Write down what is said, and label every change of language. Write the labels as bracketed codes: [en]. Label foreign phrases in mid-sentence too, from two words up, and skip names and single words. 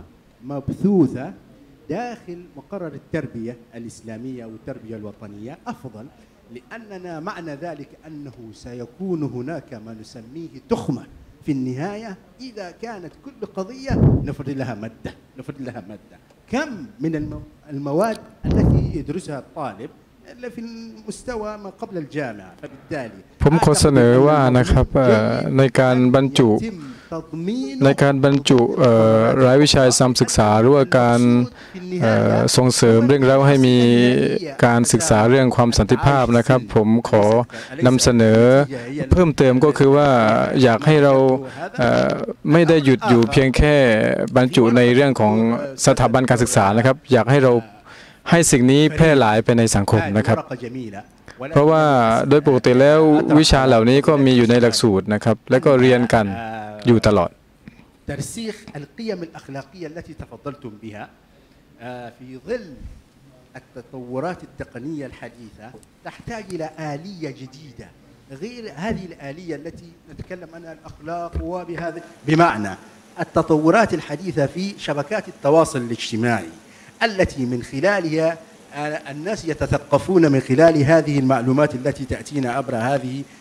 [ar] مبثوثة داخل مقرر التربية الإسلامية أو التربية الوطنية أفضل لأننا معنى ذلك أنه سيكون هناك ما نسميه تخمة في النهاية إذا كانت كل قضية نفرض لها مادة كم من المواد التي يدرسها الطالب في المستوى ما قبل الجامعة فبالتالي [th] ผมขอเสนอว่านะครับในการบรรจุรายวิชาศึกษาหรือว่าการส่งเสริมเรื่องแล้วให้มี การศึกษาเรื่องความสันติภาพนะครับผมขอนำเสนอเพิ่มเติมก็คือว่าอยากให้เราไม่ได้หยุดอยู่เพียงแค่บรรจุในเรื่องของสถาบันการศึกษานะครับอยากให้เราให้สิ่งนี้แพร่หลายไปในสังคมนะครับเพราะว่าโดยปกติแล้ววิชาเหล่านี้ก็มีอยู่ในหลักสูตรนะครับและก็เรียนกันอยู่ตลอด [ar] ترسيخ القيم الأخلاقية التي تفضلتم بها في ظل التطورات التقنية الحديثة تحتاج إلى آلية جديدة غير هذه الآلية التي نتكلم عنها الأخلاق وبهذا بمعنى التطورات الحديثة في شبكات التواصل الاجتماعي التي من خلالها الناس يتثقفون من خلال هذه المعلومات التي تأتينا عبر هذه